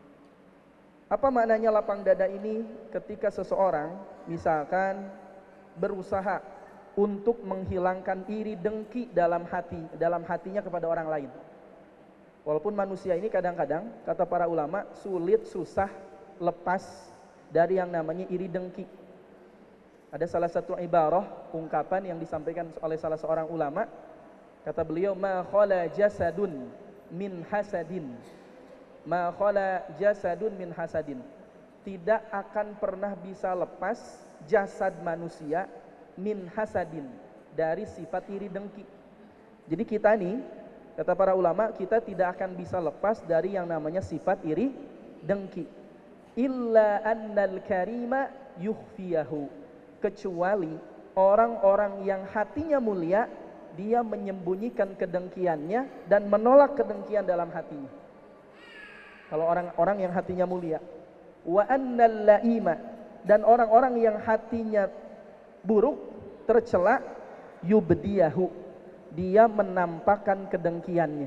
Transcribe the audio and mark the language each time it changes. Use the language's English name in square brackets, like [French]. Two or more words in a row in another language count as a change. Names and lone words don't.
[Indonesian] Apa maknanya lapang dada ini? Ketika seseorang misalkan berusaha untuk menghilangkan iri dengki dalam hatinya kepada orang lain. Walaupun manusia ini kadang-kadang, kata para ulama, sulit, susah lepas dari yang namanya iri dengki. Ada salah satu ibarah, ungkapan yang disampaikan oleh salah seorang ulama. Kata beliau, [Arabic] ما خلا جسد من حسد. ما خلا جسد من حسد. [Indonesian] Tidak akan pernah bisa lepas jasad manusia [Arabic] من حسد, [Indonesian] dari sifat iri dengki. Jadi kita nih, kata para ulama, kita tidak akan bisa lepas dari yang namanya sifat iri dengki. [Arabic] إلا أن الكريم يخفيه, [Indonesian] kecuali orang-orang yang hatinya mulia, dia menyembunyikan kedengkiannya dan menolak kedengkian dalam hatinya. Kalau orang-orang yang hatinya mulia. [Arabic] وأن اللئيم, [Indonesian] dan orang-orang yang hatinya buruk, tercela, yubdiyahu, dia menampakkan kedengkiannya.